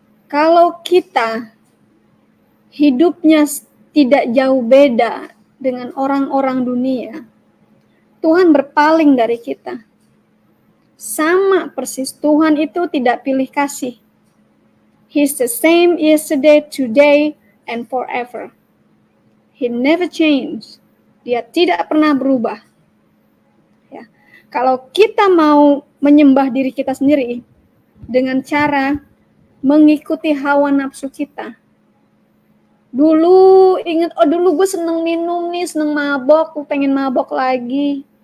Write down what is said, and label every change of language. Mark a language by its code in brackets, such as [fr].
[id] Kalau kita hidupnya tidak jauh beda dengan orang-orang dunia, Tuhan berpaling dari kita. Sama persis, Tuhan itu tidak pilih kasih. [en] He's the same yesterday, today, and forever. He never changed. [id] Dia tidak pernah berubah. Ya. Kalau kita mau menyembah diri kita sendiri dengan cara mengikuti hawa nafsu kita. Dulu ingat, dulu gue seneng minum nih, seneng mabok, gue pengen mabok lagi.